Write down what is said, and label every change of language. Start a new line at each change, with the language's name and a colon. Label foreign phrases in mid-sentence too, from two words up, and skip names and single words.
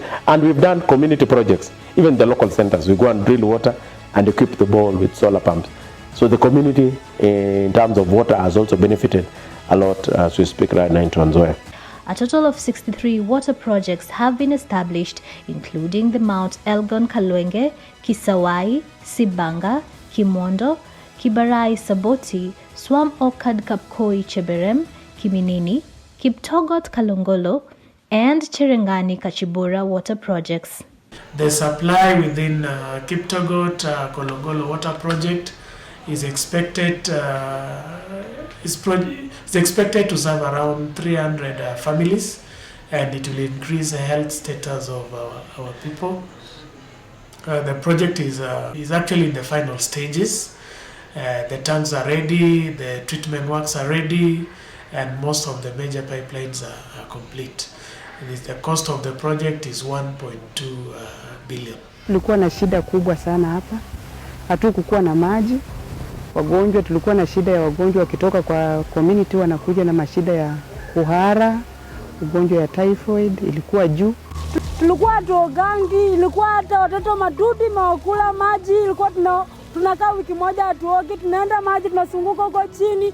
English: And we've done community projects, even the local centers. We go and drill water and equip the borehole with solar pumps. So the community in terms of water has also benefited a lot as we speak right now in Trans Nzoia. A total of 63 water projects have been established, including the Mount Elgon Kalwenge, Kisawai, Sibanga, Kimondo, Kibarai Saboti, Swam Okad Kapkoi Cheberem, Kiminini, Kiptogot Kalongolo, and Cherangani Kachibura water projects. The supply within Kiptogot Kolongolo water project is expected to serve around 300 families, and it will increase the health status of our people. The project is actually in the final stages. The tanks are ready, the treatment works are ready, and most of the major pipelines are complete. The cost of the project is 1.2 billion.
Swahili: Tulikuwa na shida kubwa sana hapa. Hatukukuwa na maji. Wagonjwa tulikuwa na shida ya wagonjwa wakitoka kwa community wanakuja na mashida ya kuhara, ugonjwa ya typhoid ilikuwa juu. Tulikuwa tuogangi, ilikuwa hata watoto madudi mawakula maji, ilikuwa tunakaa wiki moja hatuogi, tunaenda maji tunasunguka huko chini.